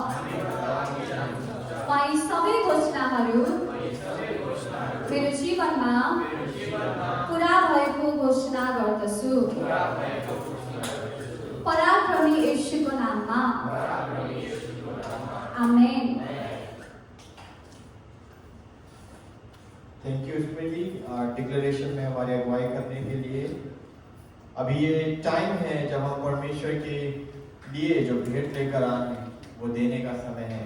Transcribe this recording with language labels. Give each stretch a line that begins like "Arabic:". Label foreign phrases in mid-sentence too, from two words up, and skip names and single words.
Nepali: म यी सबै घोषणाहरू मेरो जीवनमा पुरा भएको घोषणा गर्दछु पराक्रमी येशूको नाममा। आमेन।
English: Thank you
Hindi: स्मृति डिक्लेरेशन में हमारी अगुवाई करने के लिए। अभी ये टाइम है जब हम परमेश्वर के लिए जो भेंट लेकर आए वो देने का समय है।